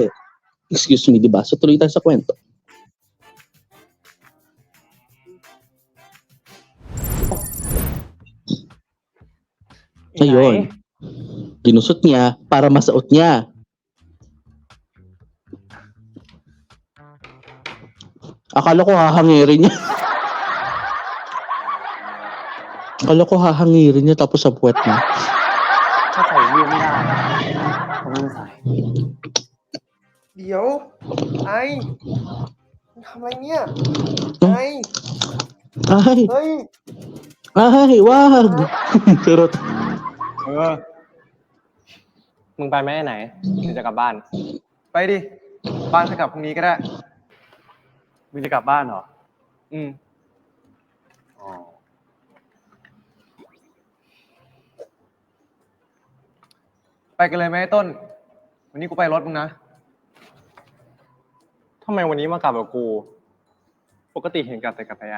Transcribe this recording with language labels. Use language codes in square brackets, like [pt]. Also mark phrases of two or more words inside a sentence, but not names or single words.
[en] Excuse me, [tl] 'di ba? So tuloy tayo sa kwento. Ayun. Ginusot niya para masuot niya. Akala ko hahangirin niya. Tapos sa puwet niya. [th] ถ้าใส่เรียบไม่ได้ก็ไม่ต้องใส่ เดี๋ยว ไอ้มึงทำอะไรเนี่ย ไอ้ [tl] Ay, [th] เฮ้ย [tl] wag. Pero [th] มึงไปไหมไหนมึงจะกลับบ้าน ไปดิ บ้านจะกลับพรุ่งนี้ก็ได้ มึงจะกลับบ้านเหรอ อ๋อ ไปกันเลยไหมไอ้ต้น วันนี้กูไปรถมึงนะ ทำไมวันนี้มากลับกับกู ปกติเห็นกลับแต่กับไอ้